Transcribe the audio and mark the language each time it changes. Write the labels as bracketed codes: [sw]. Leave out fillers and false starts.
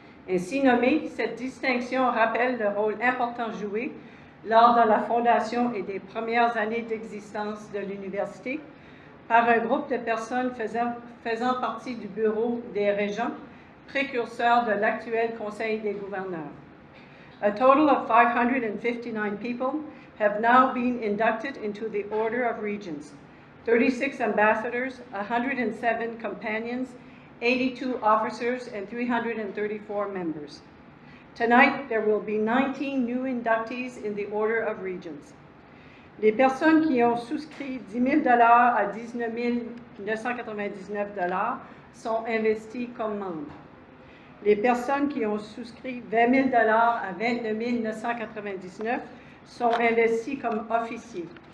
[fr] Ainsi nommée, cette distinction rappelle le rôle important joué lors de la fondation et des premières années d'existence de l'Université par un groupe de personnes faisant partie du Bureau des régents, précurseur de l'actuel Conseil des gouverneurs. [en] A total of 559 people have now been inducted into the Order of Regents, 36 ambassadors, 107 companions, 82 officers, and 334 members. Tonight, there will be 19 new inductees in the Order of Regents. [fr] Les personnes qui ont souscrit 10 000 $ à 19 999 $ sont investies comme membres. Les personnes qui ont souscrit 20 000 $ à 29 999 sont investies comme officiers.